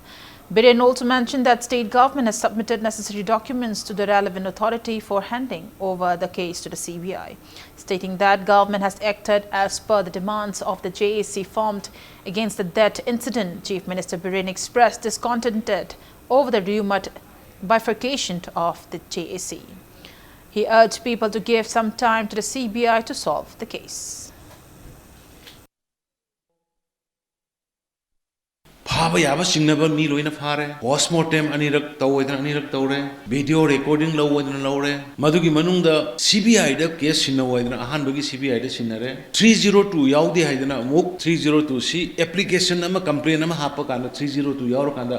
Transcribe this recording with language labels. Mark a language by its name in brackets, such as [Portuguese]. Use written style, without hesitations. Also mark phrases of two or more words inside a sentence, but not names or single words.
[English] Pirane also mentioned that state government has submitted necessary documents to the relevant authority for handing over the case to the CBI, stating that government has acted as per the demands of the JAC formed against the death incident. Chief Minister Pirane expressed discontented over the rumored bifurcation of the JAC. He urged people to give some time to the CBI to solve the case. [Manipuri] Phaba yaba singnaba mi loina phare postmortem anirak tawoidna anirak tawre [English] video recording [Manipuri] lawoidna lawre madugi manungda CBI da case sinawoidna ahan bagi CBI da sinare 302 yaudi haidna muk 302 si application ama complaint ama hapa kana 302 yaur kanda